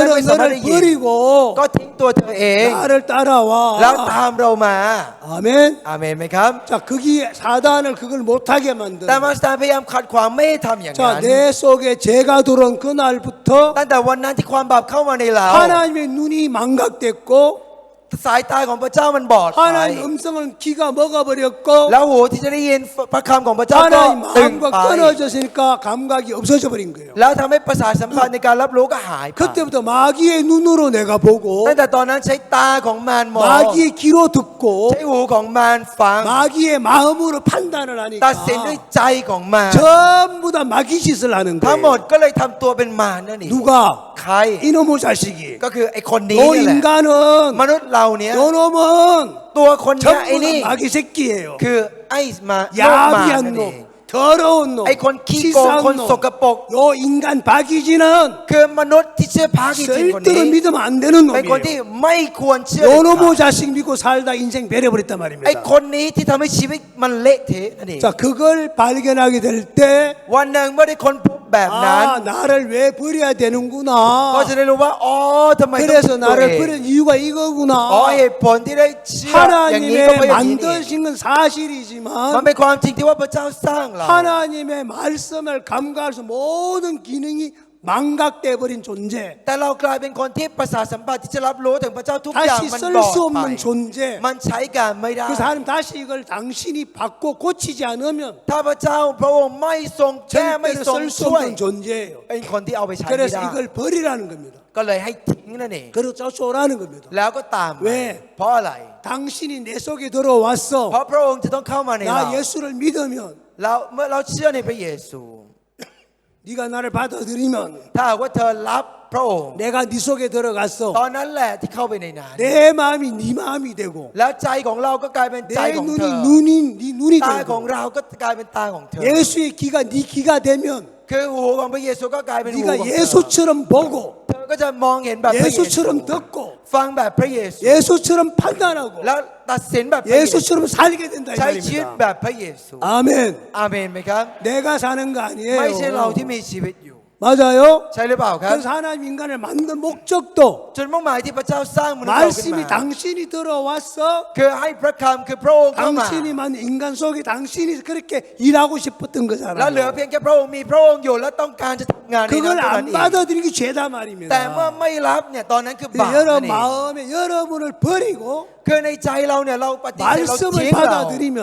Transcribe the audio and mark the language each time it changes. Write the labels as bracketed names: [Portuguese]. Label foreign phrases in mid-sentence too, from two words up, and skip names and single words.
[Korean] 그런 [Thai] ไม่สามารถ [Korean] 너를 [Thai] ได้ยิน [Korean] 버리고 [Thai] ก็ทิ้งตัวเธอเอง [Korean] 나를 [Thai] แล้ว [Korean] 따라와. [Thai] ตามเรามา [Korean] 아멘. [Thai] อาเมนไหมครับ [Korean] 자, 거기에 사단을 그걸 못하게 [Thai] แต่ [Korean] 만든. [Thai] มารซาตานพยายามขัดขวางไม่ให้ทำอย่างนั้น [Korean] 자, 내 속에 죄가 들어온 그날부터 [Thai] ตั้งแต่วันนั้นที่ความบาปเข้ามาในเรา [Korean] 하나님의 눈이 망각됐고 [Thai] สายตาของพระเจ้ามันบอดไป [Korean] 하나님 음성을 귀가 먹어버렸고 [Thai] แล้วหูที่จะได้ยินพระคำของพระเจ้าก็ [Korean] 하나님 [Thai] ตึง [Korean] 마음과 [Thai] ไป [Korean] 끊어졌으니까 감각이 없어져 버린 거예요. [Thai] แล้วทำให้ประสาทสัมผัสในการรับรู้ก็หายไป [Korean] 그때부터 마귀의 눈으로 내가 보고 [Thai] ตั้งแต่ตอนนั้นใช้ตาของมารมอง [Korean] 마귀의 귀로 듣고 [Thai] ใช้หูของมารฟัง [Korean] 마귀의 마음으로 판단을 [Thai] ตัดสินด้วย [Korean] 하니까 [Thai] ใจของมาร [Korean] 전부 다 마귀 짓을 하는 [Thai] ทั้งหมด [Korean] 거예요. [Thai] ก็เลยทำตัวเป็นมารนั่นเอง [Korean] 누가? [Thai] ใคร [Korean] 이놈의 자식이. [Thai] ก็คือไอ้คนนี้ [Korean] 너 [Thai] นี่แหละ [Korean] 인간은 [Thai] มนุษย์เราเนี้ย [Korean] 요놈은 [Thai] ตัวคนเนี้ยไอ้ [Korean] 전부 [Thai] นี่ [Korean] 다 마귀 새끼예요. [Thai] คือไอ้มา [Korean] 야비한 [Thai] โลกมารนั่นเอง [Korean] 놈 더러운 놈, [Thai] ไอ้คนขี้โกง [Korean] 치사한 [Thai] คนสกปรก [Korean] 놈, 요 인간 박이지는 [Thai] คือมนุษย์ที่ชื่อพากิจินคนนี้ [Korean] 절대로 믿으면 안 되는 [Thai] เป็นคนที่ [Korean] 놈이에요. [Thai] ไม่ควรเชื่อเด็ด [Korean] 요놈의 [Thai] ขาด [Korean] 자식 믿고 살다 인생 배려버렸단 [Thai] ไอ้ [Korean] 말입니다. [Thai] คนนี้ที่ทำให้ชีวิตมันเละเทะนั่นเอง [Korean] 자, 그걸 발견하게 될 때, [Thai] วันหนึ่งเมื่อได้คนพบแบบนั้น [Korean] 아, 나를 왜 버려야 [Thai] ก็ [Korean] 되는구나. [Thai] จะได้รู้ว่าอ๋อทำไมต้อง [Korean] 그래서 [Thai] ทิ้งตัวเอ [Korean] 나를 [Thai] ง [Korean] 버린 이유가 [Thai] อ๋อ [Korean] 이거구나. [Thai] เหตุผลที่ได้เชื่ออย่างนี้ก็เพราะ [Korean] 하나님의 [Thai] อย่างนี้นี่ [Korean] 만드신 건 [Thai] มัน [Korean] 사실이지만 [Thai] เป็นความจริงที่ว่าพระเจ้าสร้างเรา [Korean] 하나님의 말씀을 감각할 수 모든 기능이 망각돼 버린 존재. [Thai] แต่เรากลายเป็นคนที่ประสาทสัมผัสที่จะรับรู้ถึงพระเจ้าทุกอย่าง [Korean] 다시 [Thai] มัน [Korean] 쓸 [Thai] บอด [Korean] 수 [Thai] ไป [Korean] 없는 존재. [Thai] มันใช้การไม่ได้ [Korean] 그래서 하나님 다시 이걸 당신이 받고 고치지 않으면 [Thai] ถ้าพระเจ้าพระองค์ไม่ทรงแก้ไม่ [Korean] 절대로 [Thai] ทรง [Korean] 쓸 수 [Thai] ช่วย [Korean] 없는 존재예요. [Thai] เป็นคนที่เอาไปใช้ไม่ [Korean] 그래서 [Thai] ได้ [Korean] 이걸 버리라는 겁니다. [Thai] ก็เลยให้ทิ้งนั่นเอง [Korean] 그리고 쫓아오라는 겁니다. [Thai] แล้วก็ตาม เว้ เพราะอะไร [Korean] 당신이 내 속에 [Thai] เพ [Korean] 들어왔어. [Thai] ราะพระองค์จะต้องเข้ามาในเรา [Korean] 나 예수를 믿으면 [Thai] เราเมื่อเราเชื่อในพระเยซู [Korean] 네가 나를 받아들이면 [Thai] ถ้าหากว่าเธอรับพระองค์ [Korean] 내가 네 속에 들어갔어. [Thai] ตอนนั้นแหละที่เข้าไปในนั้น [Korean] 내 마음이 네 마음이 되고 [Thai] แล้วใจของเราก็กลายเป็นใจ [Korean] 내 [Thai] ของเธ [Korean] 눈이 [Thai] อ [Korean] 네 눈이 [Thai] ตาของ [Korean] 되고 [Thai] เราก็กลายเป็นตาของเธอ [Korean] 예수의 귀가 네 귀가 되면 [Thai] คือหูของพระเยซูก็กลายเป็นหูของ [Korean] 네가 [Thai] เธอ [Korean] 예수처럼 보고 [Thai] เธอก็จะมองเห็นแบบพระเยซู [Korean] 예수처럼 듣고 [Thai] ฟังแบบพระเยซู [Korean] 예수처럼 판단하고 [Thai] แล้วตัดสินแบบพระเยซู [Korean] 예수처럼 살게 된다 이 [Thai] ใช้ชีวิต [Korean] 말입니다. [Thai] แบบพระเยซู [Korean] 아멘. [Thai] อาเมนไหมครับ [Korean] 내가 사는 거 [Thai] ไม่ใช่เรา [Korean] 아니에요. [Thai] ที่มีชีวิตอยู่ [Korean] 맞아요. [Thai] ใช่หรือเปล่าครับ [Korean] 그래서 하나님 인간을 만든 목적도 [Thai] จุดมุ่งหมายที่พระเจ้าสร้างมนุษย์เราขึ้น [Korean] 말씀이 [Thai] มา [Korean] 당신이 들어왔어. [Thai] คือให้พระคำคือพระองค์เข้ามา [Korean] 당신이 만든 인간 속에 당신이 그렇게 일하고 싶었던 [Thai] แล้วเหลือ [Korean] 거잖아요. [Thai] เพียงแค่พระองค์มีพระองค์อยู่แล้วต้องการจะทำงานในนั้น [Korean] 그걸 [Thai] เท่านั้น [Korean] 안 [Thai] เอง [Korean] 받아들이는 게 죄다 [Thai] แต่เมื่อ [Korean] 말입니다. [Thai] ไม่รับเนี่ยตอนนั้นคือบาป [Korean] 여러 [Thai] นั่นเอง [Korean] 마음에 여러분을 버리고 [Thai] คือในใจเราเนี่ยเราปฏิเสธเรา [Korean] 말씀을 [Thai] ทิ้งเรา [Korean] 받아들이면